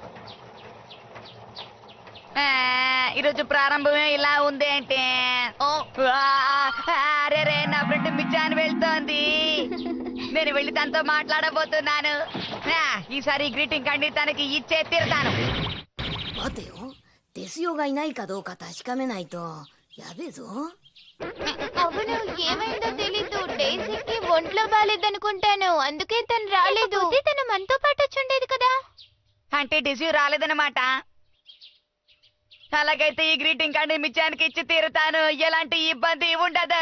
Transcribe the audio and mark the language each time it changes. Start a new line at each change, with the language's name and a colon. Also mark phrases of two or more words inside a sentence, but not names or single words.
Telugu: ఈరోజు ప్రారంభమే ఇలా ఉంది అంటే. అరే నా ఫ్రెండ్ మిచ్చాని వెళ్తోంది. నేను వెళ్ళి తనతో మాట్లాడబోతున్నాను. ఈసారి
English: greeting card
Telugu: తనకి ఇచ్చే తీరుతాను.
Japanese: 待てよ、デスヨがいないかどうか確かめないとやべえぞ。
Telugu: అవును, ఏమైందో తెలీదు. డేజీకి ఒంట్లో బాలేదనుకుంటాను, అందుకే తను రాలేదు. తను మనతో పాటు వచ్చుండేది కదా. అంటే డిసీ రాలేదన్నమాట. అలాగైతే ఈ
English: greeting card
Telugu: మిచ్చానికి ఇచ్చి తీరుతాను. ఎలాంటి ఇబ్బంది ఉండదు.